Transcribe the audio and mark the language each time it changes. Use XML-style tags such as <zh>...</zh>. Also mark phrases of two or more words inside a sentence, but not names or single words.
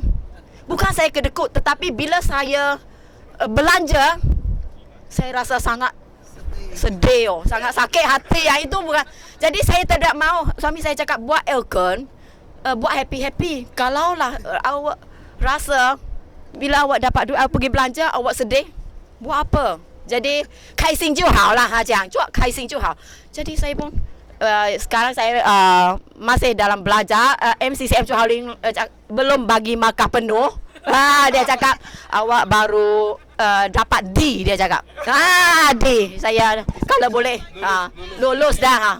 <ms>Bukan saya kedekut, tetapi bila saya belanja, saya rasa sangat sedih, sangat sakit hati. Yang itu bukan. Jadi saya tidak mau. Suami saya cakap buat Elkan, buat happy-happy. Kalaulah awak rasa bila awak dapat duit, awak pergi belanja, awak sedih, buat apa? Jadi</ms> <zh>开心就好啦，他讲做开心就好。</zh> <ms>Jadi saya pun sekarang saya masih dalam belajar. MCCM Chu Hao Ling belum bagi markah penuh. Dia cakap awak baru dapat D, dia cakap. D. Saya kalau boleh lulus dah.</ms>